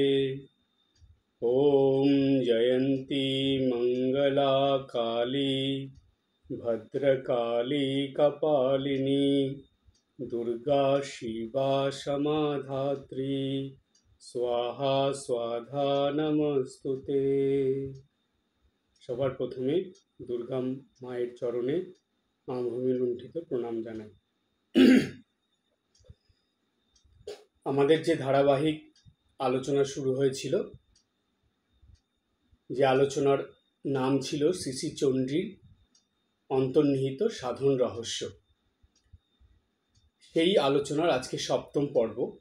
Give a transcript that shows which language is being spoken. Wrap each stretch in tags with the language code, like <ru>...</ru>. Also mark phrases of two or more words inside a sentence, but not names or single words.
<sa>ॐ जयन्ती मंगला काली भद्रकाली कपालिनी दुर्गा शिवा समाधात्री स्वाहा स्वाधा नमस्तुते।</sa> <bn>সবার প্রথমে দুর্গা মায়ের চরণে ভূমি লুণ্ঠিত প্রণাম জানাই। আমাদের যে ধারাবাহিক আলোচনা শুরু হয়েছিল, যে আলোচনার নাম ছিল শ্রী শ্রী চণ্ডীর অন্তর্নিহিত সাধন রহস্য, সেই আলোচনার আজকে সপ্তম পর্ব।</bn>